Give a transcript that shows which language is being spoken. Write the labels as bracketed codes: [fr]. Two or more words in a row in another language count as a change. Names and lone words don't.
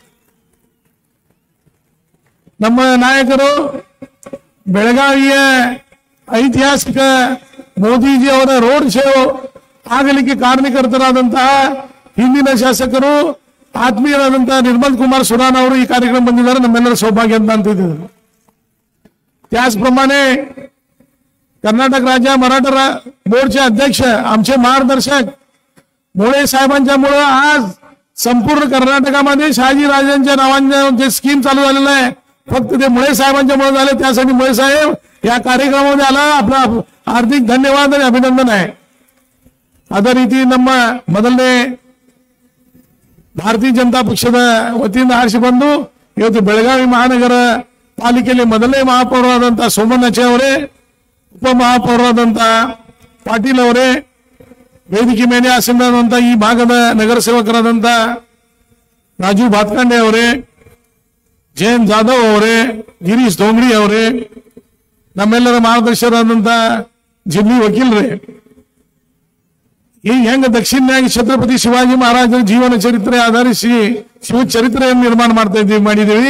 [kn] ನಮ್ಮ ನಾಯಕರು ಬೆಳಗಾವಿಯ ಐತಿಹಾಸಿಕ ಮೋದಿಜಿ ಅವರ ರೋಡ್ ಶೋ ಆಗಲಿಕ್ಕೆ ಕಾರಣಕರ್ತರಾದಂತಹ ಹಿಂದಿನ ಶಾಸಕರು ಆತ್ಮೀಯರಾದಂತಹ ನಿರ್ಮಲ್ ಕುಮಾರ್ ಸುರಾನ್ ಅವರು ಈ ಕಾರ್ಯಕ್ರಮ ಬಂದಿದ್ದಾರೆ, ನಮ್ಮೆಲ್ಲರ ಸೌಭಾಗ್ಯ ಅಂತ ಅಂತಿದ್ದಾರೆ. [mr] त्याचप्रमाणे कर्नाटक राज्य मराठा बोर्डचे अध्यक्ष आमचे मार्गदर्शक मुळे साहेबांच्यामुळे आज संपूर्ण कर्नाटकामध्ये शहाजी राजांच्या नावाने जे स्कीम चालू झालेलं आहे फक्त ते मुळे साहेबांच्यामुळे झाले. त्यासाठी मुळे साहेब या कार्यक्रमामध्ये आला, आपला हार्दिक धन्यवाद आणि अभिनंदन आहे. [kn] ಅದೇ ರೀತಿ ನಮ್ಮ ಮೊದಲನೇ ಭಾರತೀಯ ಜನತಾ ಪಕ್ಷದ ವತಿಯಿಂದ ಆರಿಸಿ ಬಂದು ಇವತ್ತು ಬೆಳಗಾವಿ ಮಹಾನಗರ ಪಾಲಿಕೆಯಲ್ಲಿ ಮೊದಲನೇ ಮಹಾಪೌರರಾದಂತಹ ಸೋಮಣ್ಣಾಚೆ ಅವರೇ, ಉಪಮಹಾಪೌರರಾದಂತಹ ಪಾಟೀಲ್ ಅವರೇ, ವೇದಿಕೆ ಮೇಲೆ ಆಸೀನರಾದಂತಹ ಈ ಭಾಗದ ನಗರ ಸೇವಕರಾದಂತಹ ರಾಜು ಭಾತ್ಕಂಡೆ ಅವರೇ, ಜಯಂತ್ ಜಾಧವ್ ಅವರೇ, ಗಿರೀಶ್ ಧೋಂಗಡಿ ಅವರೇ, ನಮ್ಮೆಲ್ಲರ ಮಾರ್ಗದರ್ಶಕರಾದಂತಹ ಜಿಲ್ಲಿ ವಕೀಲರೇ, ಈ ಹೆಂಗ ದಕ್ಷಿಣನಾಗಿ ಛತ್ರಪತಿ ಶಿವಾಜಿ ಮಹಾರಾಜರ ಜೀವನ ಚರಿತ್ರೆ ಆಧರಿಸಿ ಶಿವ ಚರಿತ್ರೆಯನ್ನು ನಿರ್ಮಾಣ ಮಾಡಿದ್ದೀವಿ.